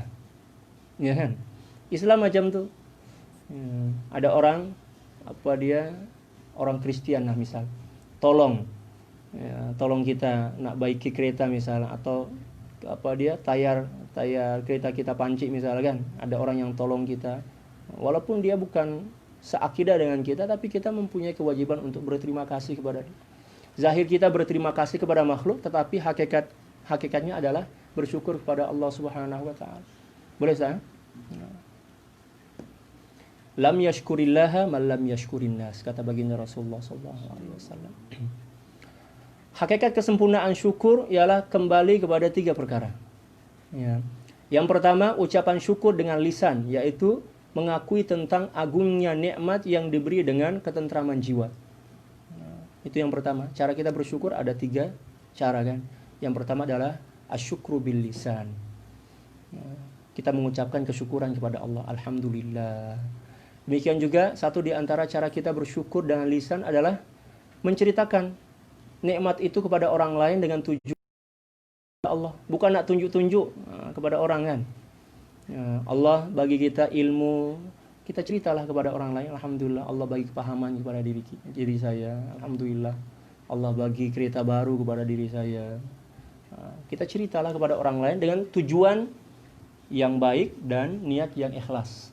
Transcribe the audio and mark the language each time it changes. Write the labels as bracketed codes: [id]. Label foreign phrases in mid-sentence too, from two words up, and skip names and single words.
[ms] Ya kan? Islam macam tu. Ya. Ada orang orang Kristen lah misal, tolong kita nak baiki kereta misal, atau tayar kereta kita pancik misal, kan, ada orang yang tolong kita, walaupun dia bukan seakidah dengan kita, tapi kita mempunyai kewajiban untuk berterima kasih kepada dia. Zahir kita berterima kasih kepada makhluk, tetapi hakikatnya adalah bersyukur kepada Allah [ar] سبحانه وتعالى. [ms] Boleh sah? [ar] لم يشكر الله من لم يشكر الناس, [ms] kata baginda Rasulullah [ar] صلى الله عليه وسلم. [ms] Hakikat kesempurnaan syukur ialah kembali kepada 3 perkara. Ya. Yang pertama, ucapan syukur dengan lisan, yaitu mengakui tentang agungnya nikmat yang diberi dengan ketentraman jiwa. Itu yang pertama. Cara kita bersyukur ada 3 cara, kan. Yang pertama adalah [ar] الشكر باللسان. [ms] Kita mengucapkan kesyukuran kepada Allah, alhamdulillah. Demikian juga satu di antara cara kita bersyukur dengan lisan adalah menceritakan nikmat itu kepada orang lain dengan tujuan Allah, bukan nak tunjuk-tunjuk kepada orang, kan. Allah bagi kita ilmu, kita ceritalah kepada orang lain, alhamdulillah Allah bagi kepahaman kepada diri saya, alhamdulillah Allah bagi kereta baru kepada diri saya. Kita ceritalah kepada orang lain dengan tujuan yang baik dan niat yang ikhlas.